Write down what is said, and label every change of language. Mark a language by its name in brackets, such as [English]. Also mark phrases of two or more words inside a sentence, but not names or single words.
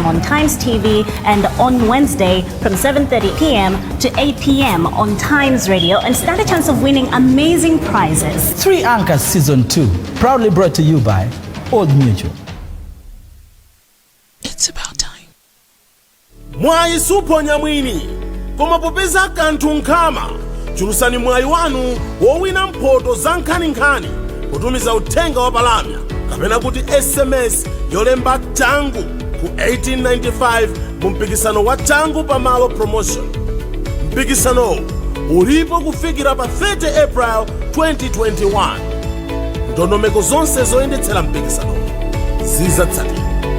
[English] on Times TV and on Wednesday from 7:30 p.m. to 8 p.m. on Times Radio and stand a chance of winning amazing prizes. 3 Anchors Season 2, proudly brought to you by Old Mutual. It's about time. [Nyanja] Mwai suponya mwini koma popeza kanthu nkhama chulusani mwai wanu wowina mphoto za nkhani kutumiza uthenga wa palamya kapena kuti SMS yolemba tangu ku 1895 mu mpikisano wa tangu pamalo promotion. Mpikisano ulipo kufikira pa 30 April 2021. Ndondomeko zonse zoyendetsera mpikisano zizatsatidwa.